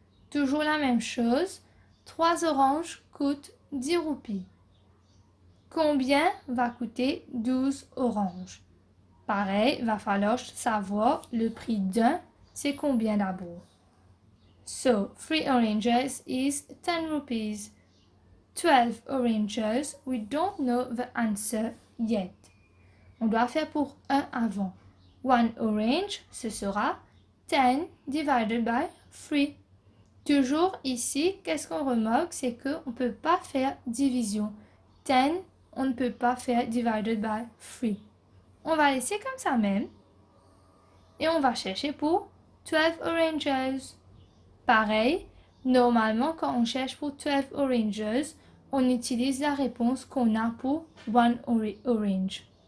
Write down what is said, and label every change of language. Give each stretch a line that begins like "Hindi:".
French: Toujours la même chose. 3 oranges coûtent 10 roupies. Combien va coûter 12 oranges? Pareil, il va falloir savoir le prix d'un, c'est combien d'abord.
English: So, 3 oranges is 10 rupees. 12 oranges, we don't know the answer yet.
French: On doit faire pour 1 avant. 1 orange, ce sera 10
English: divided by
French: 3. Toujours ici, qu'est-ce qu'on remarque? C'est qu'on ne peut pas faire division. 10, on ne peut pas faire
English: divided by
French: 3. On va laisser comme ça même. Et on va chercher pour 12 oranges. Pareil, normalement, quand on cherche pour 12 oranges, on utilise la réponse qu'on a pour 1 orange.